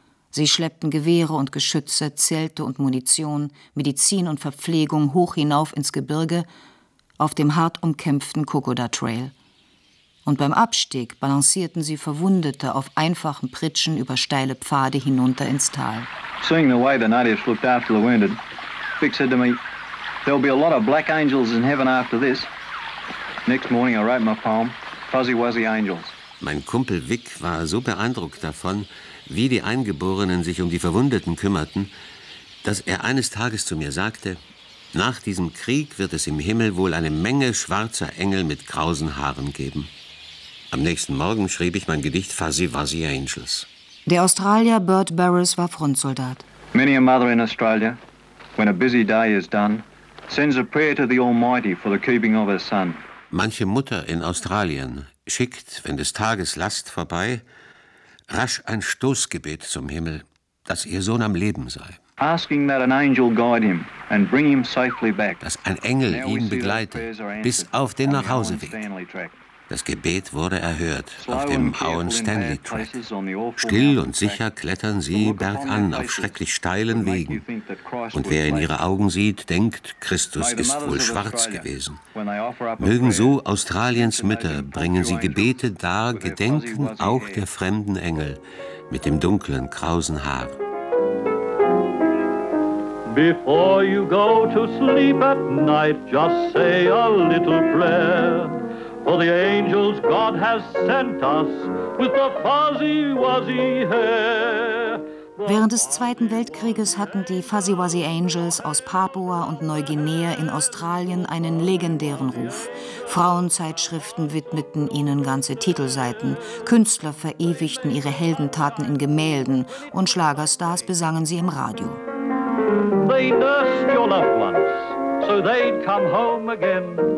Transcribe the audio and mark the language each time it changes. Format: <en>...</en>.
<de>Sie schleppten Gewehre und Geschütze, Zelte und Munition, Medizin und Verpflegung hoch hinauf ins Gebirge, auf dem hart umkämpften Kokoda Trail. Und beim Abstieg balancierten sie Verwundete auf einfachen Pritschen über steile Pfade hinunter ins Tal.</de> <en>Seeing the way the natives looked after the wounded, Vic said to me, there'll be a lot of black angels in heaven after this. Next morning I wrote my poem, Fuzzy Wuzzy Angels.</en> <de>Mein Kumpel Vic war so beeindruckt davon, wie die Eingeborenen sich um die Verwundeten kümmerten, dass er eines Tages zu mir sagte, nach diesem Krieg wird es im Himmel wohl eine Menge schwarzer Engel mit krausen Haaren geben. Am nächsten Morgen schrieb ich mein Gedicht Fuzzy Wuzzy Angels. Der Australier Bert Barris war Frontsoldat.</de> <en>Many a mother in Australia, when a busy day is done, sends a prayer to the Almighty for the keeping of her son.</en> <de>Manche Mutter in Australien schickt, wenn des Tages Last vorbei, rasch ein Stoßgebet zum Himmel, dass ihr Sohn am Leben sei.</de> <en>Asking that an angel guide him and bring him safely back.</en> <de>Dass ein Engel ihn begleite bis auf den Nachhauseweg. Das Gebet wurde erhört auf dem Owen Stanley Track. Still und sicher klettern sie bergan auf schrecklich steilen Wegen. Und wer in ihre Augen sieht, denkt, Christus ist wohl schwarz gewesen. Mögen so Australiens Mütter bringen sie Gebete dar, gedenken auch der fremden Engel mit dem dunklen, krausen Haar.</de> <en>Before you go to sleep at night, just say a little prayer. For the angels God has sent us with the fuzzy wuzzy hair.</en> <de>Während des Zweiten Weltkrieges hatten die Fuzzy Wuzzy Angels aus Papua und Neuguinea in Australien einen legendären Ruf. Frauenzeitschriften widmeten ihnen ganze Titelseiten, Künstler verewigten ihre Heldentaten in Gemälden und Schlagerstars besangen sie im Radio.</de> <en>They nursed your loved ones, so they'd come home again.</en>